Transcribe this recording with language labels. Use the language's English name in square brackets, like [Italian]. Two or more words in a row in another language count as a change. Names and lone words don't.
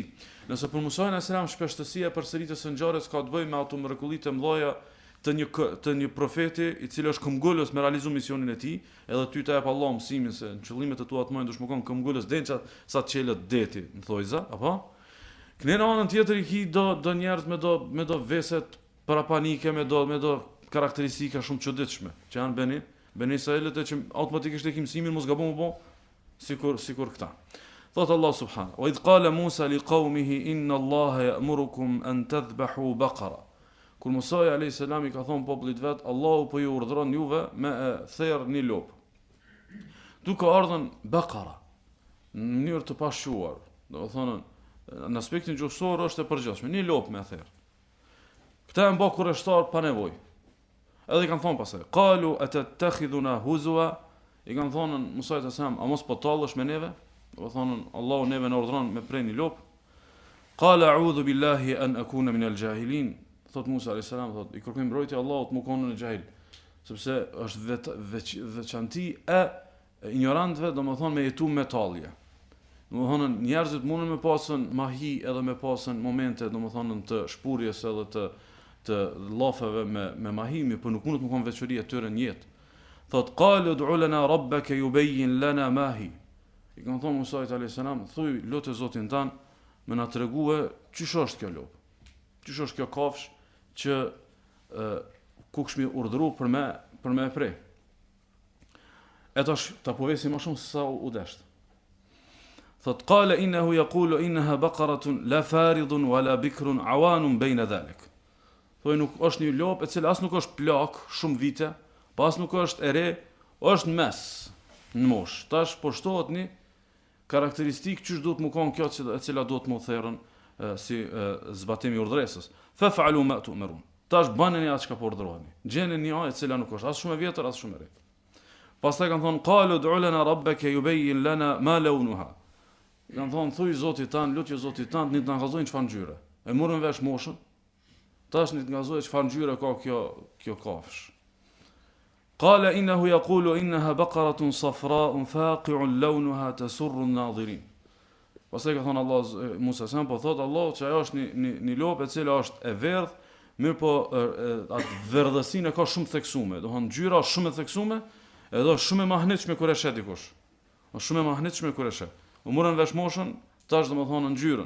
[Albanian] Nëse për Musa [Arabic] عليه السلام [Albanian] shpeshtësia e përsëritjes së ngjarjes ka të bëjë me ato mrekullitë e mëdha të një profeti i cili është këmbgulës me realizu misionin e tij, edhe ty të jap Allah mësimin se në qëllimet e tua të mëdha dush më kon këmbgulës dença sa të çelët deti, në thojza, apo? Kënë në anën tjetër i ki do njerëz me do veset para panike, me do karakteristika shumë çuditshme, që janë Beni Israilët e që automatikisht e ki mësimin mos gabon më sikur këta. [Arabic] Thot الله سبحانه وإذ قال موسى لقومه إن الله يأمركم أن تذبحوا بقرة. [Albanian] Kur Musa [Arabic] عليه السلام [Albanian] i ka thonë popullit vet, Allahu po ju urdhëron juve me therr një lop. Duke ardhur Baqara në mënyrë të pashquar, do të thonë në aspektin gjuhësor është e përgjithshme, një lop me therr. Këta e mba kurreshtar pa nevojë. Edhe i kanë thonë pasaj, [Arabic] قالوا أتتخذوننا هزوا, [Albanian] i kanë thonë Musa te selam, a mos po tallesh me neve? Do thonë Allahu neve na urdhron me prej një lop. [Arabic] قال أعوذ بالله أن أكون من الجاهلين. [Albanian] Thot Musa [Arabic] عليه السلام, [Albanian] thot i kërkoj mbrojtje Allahut më konë në xahil, sepse është veçanti e ignorantëve, domethënë me jetu me tallje. Domethënë njerëzit mundën me pasën mahi edhe me pasën momente domethënë të shpurjes edhe të llafeve me mahimi, por nuk mund të më konë veçori e tyre në jetë. [Arabic] Thot قالوا ادع لنا ربك يبين لنا ما هي. [Albanian] I kanë thonë Musa [Arabic] عليه السلام, [Albanian] thuj lutë Zotin tan me na tregue çish është kjo lop. Çish është kjo kafsh që kukshmi urdhëru për me prej. E tash ta povesi më shumë se sa u desht. [Arabic] Thot قال إنه يقول إنها بقرة لا فارض ولا بكر عوان بين ذلك. [Albanian] Thoj nuk është një lop e cila as nuk është plak shumë vite, pas nuk është e re, është mes në mosh. Tash po shtohet një karakteristikë që duhet më kanë kjo e cila duhet më therrën si zbatimi i urdhresës. [Arabic] فافعلوا ما تؤمرون. [Albanian] Tash baneni atë çka po urdhëroheni. Gjeni një ajë e cila nuk është as shumë e vjetër as shumë e re. [Arabic] Pastaj kanë thonë قالوا ادع لنا ربك يبين لنا ما لونها. [Albanian] Kanë thonë thuj Zotit tan, lutje Zotit tan, një të na gazojnë çfarë ngjyre. E morën vesh moshën. Tash një të gazojë çfarë ngjyre ka kjo kafsh. [Arabic] قال إنه يقول إنها بقرة صفراء فاقع لونها تسر الناظرين. [Albanian] Pastaj ka thonë Allah Musa sa po thot Allah që ajo është një lopë e cila është e verdh, mirë po atë verdhësinë ka shumë theksume, do të thonë ngjyra është shumë e theksume, edhe është shumë e mahnitshme kur e shet dikush. Është shumë e mahnitshme kur e shet. U morën vesh moshën, tash domethënë ngjyrën.